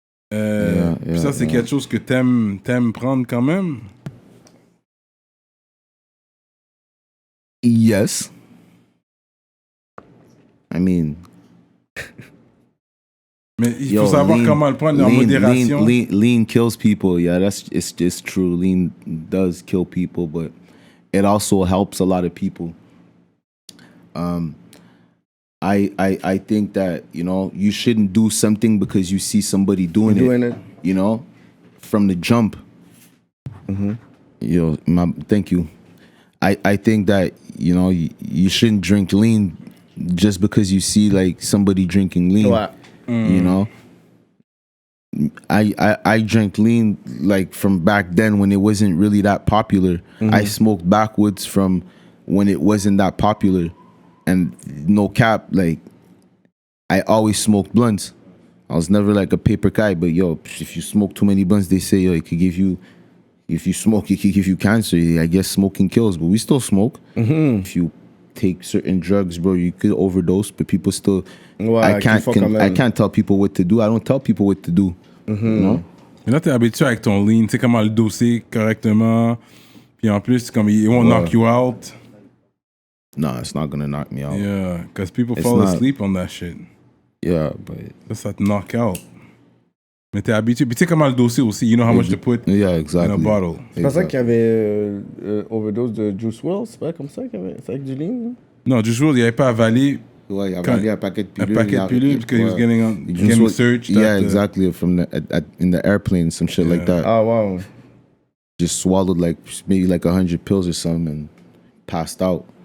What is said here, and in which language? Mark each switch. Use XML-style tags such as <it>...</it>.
<fr>Puis ça, c'est quelque chose que t'aimes prendre quand même.</fr> <en>Yes. I mean,</en> <fr>mais il faut savoir comment le prendre en modération.</fr> <en>Lean kills people. Yeah, it's true. Lean does kill people, but it also helps a lot of people. I think that, you know, you shouldn't do something because you see somebody doing it. You know, from the jump. Thank you. I think that, you know, you shouldn't drink lean just because you see like somebody drinking lean. You know, I drank lean like from back then when it wasn't really that popular. I smoked backwards from when it wasn't that popular, and no cap, like I always smoked blunts. I was never like a paper guy, but yo, if you smoke too many blunts, they say yo, it could give you. If you smoke, it could give you cancer. I guess smoking kills, but we still smoke. If you take certain drugs, bro, you could overdose, but people still. I can't tell people what to do. I don't tell people what to do. You know?</en> <fr>Mais là, t'es habitué avec ton lean, tu sais comment le doser correctement. Puis en plus, comme</fr> <en>it won't knock you out. Nah, it's not gonna knock me out. Yeah, because people fall asleep on that shit. Yeah, but</en> <fr>Ça te</fr> <en>knock out.</en> <fr>Mais t'es habitué. Puis tu sais comment le doser aussi.</fr> <en>You know how much to put in a bottle.</en> <fr>C'est pas ça qu'il y avait overdose de Juice WRLD, c'est pas comme ça qu'il y avait. C'est avec du lean? Non, Juice WRLD, il avait pas avalé. Ouais, il avait avalé un paquet de pilules. Un paquet de pilules</fr> <en>because he was getting researched. Yeah, exactly. From in the airplane, some shit like that. Oh, wow. Just swallowed like maybe like 100 pills or something and passed out.</en>